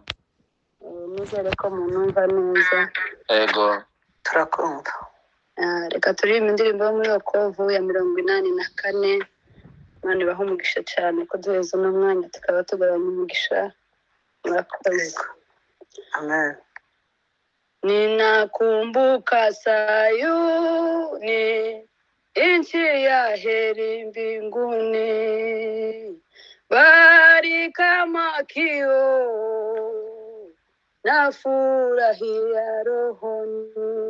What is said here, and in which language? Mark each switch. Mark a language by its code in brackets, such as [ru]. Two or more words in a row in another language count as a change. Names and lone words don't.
[rw] Nizere ko munumva neza. Ego. Turakumva. Reka turirimbe indirimbo yo muri Yokovu ya 84. Imana ibahe umugisha cyane ko duheza uno mwanya tukaba tugabanya umugisha. Murakoze. Amen. [sw] Ninakumbuka Sayuni, nchi ya heri mbinguni, bari kama kioo, nafurahia rohoni.